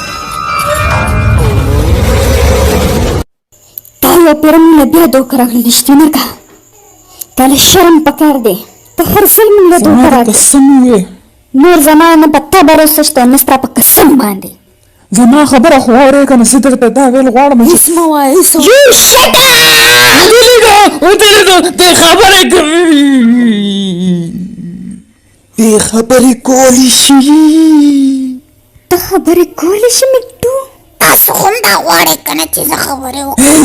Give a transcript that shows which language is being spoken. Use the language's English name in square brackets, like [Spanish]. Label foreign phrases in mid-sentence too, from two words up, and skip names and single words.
[Pashto] تا یو پیره مونږ له بیا دوکه راغلې لشتینکه تا له شرم پکار دی. ته هر ځل مونږ له دوکه راغلې. قسم وې نور زما نه په تا بروسه شته نه ستا په قسم باندې. زما خبره خو اورې که نه زه درته دا ویل غواړم چې هیڅ مه وایه هیڅ [English] You shut up! [Pashto] ودرېږه دې خبرې دې خبرې کولی شي ته خبرې کولی شي مټو؟ تاسو هم دا غواړئ که نه چې زه خبرې وکړم؟